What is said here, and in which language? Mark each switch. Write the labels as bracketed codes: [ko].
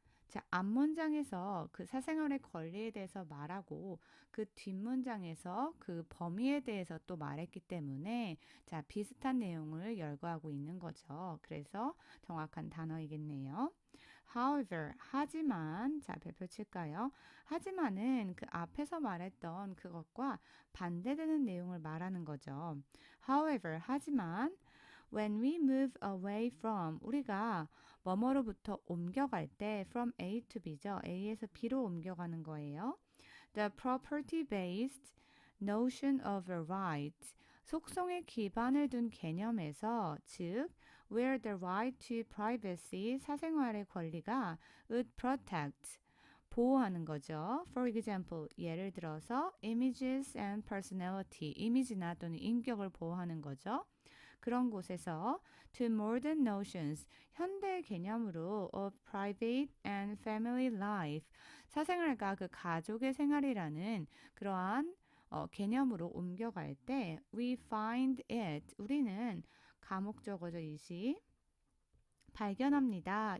[ko] 자, 앞문장에서 그 사생활의 권리에 대해서 말하고 그 뒷문장에서 그 범위에 대해서 또 말했기 때문에 자, 비슷한 내용을 열거하고 있는 거죠. 그래서 정확한 단어이겠네요. However, 하지만, 자, 별표 칠까요? 하지만은 그 앞에서 말했던 그것과 반대되는 내용을 말하는 거죠. However, 하지만, [en] when we move away from, [ko] 우리가 뭐뭐로부터 옮겨갈 때 from A to B죠. A에서 B로 옮겨가는 거예요. [en] The property-based notion of a right, [ko] 속성에 기반을 둔 개념에서, 즉, [en] where the right to privacy, [ko] 사생활의 권리가 [en] would protect, [ko] 보호하는 거죠. [en] For example, [ko] 예를 들어서 [en] images and personality, [ko] 이미지나 또는 인격을 보호하는 거죠. 그런 곳에서 [en] to modern notions, [ko] 현대 개념으로 [en] of private and family life, [ko] 사생활과 그 가족의 생활이라는 그러한 개념으로 옮겨갈 때 [en] we find it, [ko] 우리는 가목적어죠, 이시 발견합니다.